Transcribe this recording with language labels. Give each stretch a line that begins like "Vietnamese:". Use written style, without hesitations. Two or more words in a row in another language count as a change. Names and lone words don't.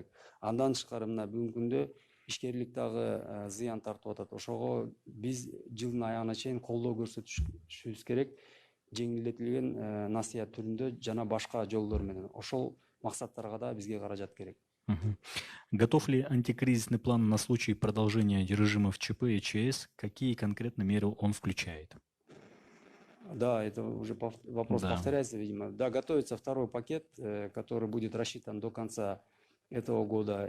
Kyrgyz: Андан тышкары мына бүгүнкү күндө ишкерлик дагы зыян тартып атат. Ошого биз жылдын аягына чейин колдоо көрсөтүшүбүз керек, жеңилдетилген насыят түрүндө жана башка жолдор менен. Ошол максаттарга да бизге каражат керек. Мгм.
Russian: Готов ли антикризисный план на случай продолжения режимов ЧП и ЧС? Какие конкретно меры он включает? Да, это уже вопрос Да. повторяется, видимо. Да, готовится второй пакет, который будет рассчитан до конца этого года.